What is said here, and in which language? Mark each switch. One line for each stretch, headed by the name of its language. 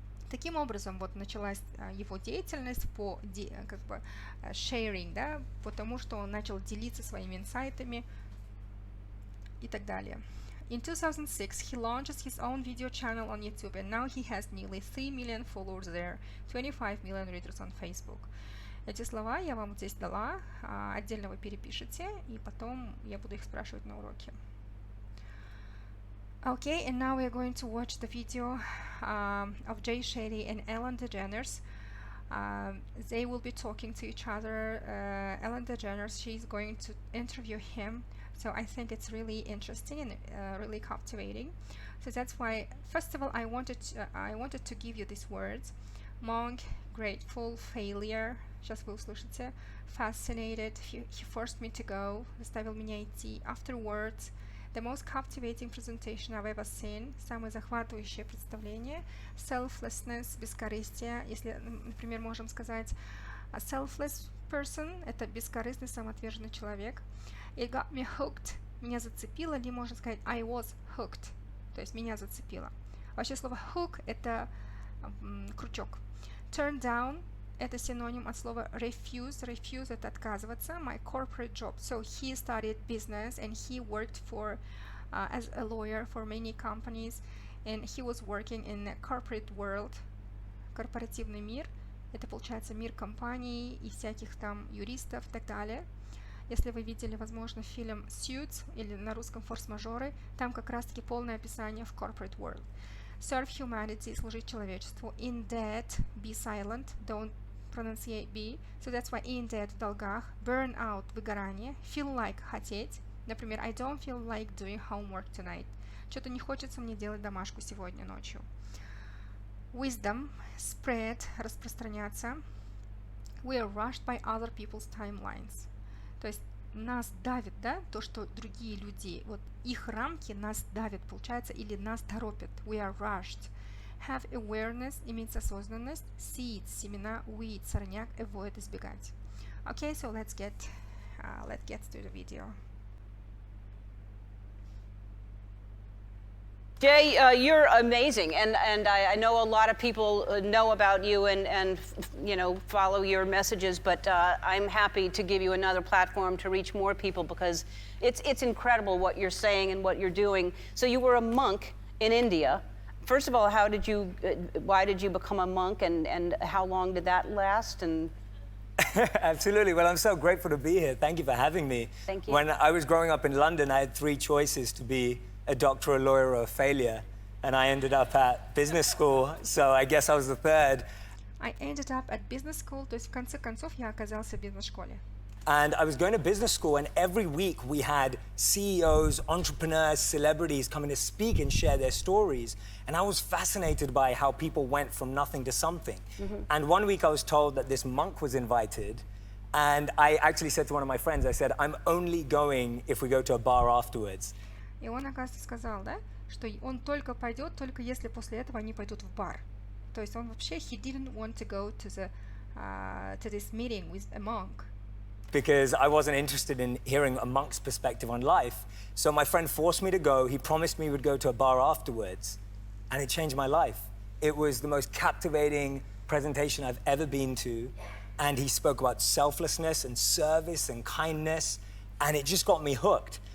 Russian: Таким образом, вот началась его деятельность по как бы sharing, да, потому что он начал делиться своими инсайтами и так далее.
English: In 2006, he launched his own video channel on YouTube, and now he has nearly 3 million followers there, 25 million readers on Facebook.
Russian: Эти слова я вам здесь дала, отдельно вы перепишите, и потом я буду их спрашивать на уроке.
English: Okay, and now we are going to watch the video of Jay Shetty and Ellen DeGeneres. They will be talking to each other. Ellen DeGeneres, she's going to interview him. So I think it's really interesting and really captivating. So that's why, first of all, I wanted to give you these words: monk, grateful, failure.
Russian: Сейчас вы услышите.
English: Fascinated. He forced me to go.
Russian: Заставил меня идти. Afterwards.
English: The most captivating presentation I've ever seen.
Russian: Самое захватывающее представление. Selflessness, бескорыстие. Если, например, можем сказать
English: a selfless person,
Russian: это бескорыстный, самоотверженный человек.
English: It got me hooked.
Russian: Меня зацепило, или можно сказать
English: I was hooked.
Russian: То есть меня зацепило. Вообще слово hook это крючок. Turn down это синоним от слова refuse. Refuse это отказываться.
English: My corporate job. So he started business and he worked for as a lawyer for many companies, and he was working in the corporate world.
Russian: Корпоративный мир. Это получается мир компаний и всяких там юристов и так далее. Если вы видели, возможно, фильм Suits или на русском «Форс-мажоры», там как раз-таки полное описание в corporate world.
English: Serve humanity,
Russian: служить человечеству.
English: In debt, be silent, don't pronunciate be. So that's why in debt, в долгах. Burn out, выгорание. Feel like, хотеть. Например, I don't feel like doing homework tonight.
Russian: Что-то не хочется мне делать домашку сегодня ночью.
English: Wisdom, spread, распространяться. We are rushed by other people's timelines.
Russian: То есть нас давит, да, то, что другие люди, вот их рамки нас давят, получается, или нас торопят.
English: We are rushed. Have awareness имеется осознанность. Seeds, семена, weed, сорняк, avoid, избегать. Okay, so let's get to the video. Jay, you're amazing, and I know a lot of people know about you and you know, follow your messages, but I'm happy to give you another platform to reach more people because it's incredible what you're saying and what you're doing. So you were a monk in India. First of all, why did you become a monk, and how long did that last? And Absolutely. Well, I'm so grateful to be here. Thank you for having me. Thank you. When I was growing up in London, I had 3 choices to be a doctor, a lawyer, or a failure. And I ended up at business school, so I guess I was the third. I ended up at business school,
Russian: то есть в конце концов я оказался в бизнес-школе.
English: And I was going to business school, and every week we had CEOs, entrepreneurs, celebrities coming to speak and share their stories. And I was fascinated by how people went from nothing to something. And one week I was told that this monk was invited. And I actually said to one of my friends, I said, I'm only going if we go to a bar afterwards.
Russian: И он, оказывается, сказал, да, что он только пойдет, только если после этого они пойдут в бар. То есть он вообще,
English: he didn't want to go to this meeting with a monk. because I wasn't interested in hearing a monk's perspective on life. So my friend forced me to go. He promised me we'd go to a bar afterwards, and it changed my life. It was the most captivating presentation I've ever been to, and he spoke about selflessness and service and kindness, and it just got me hooked.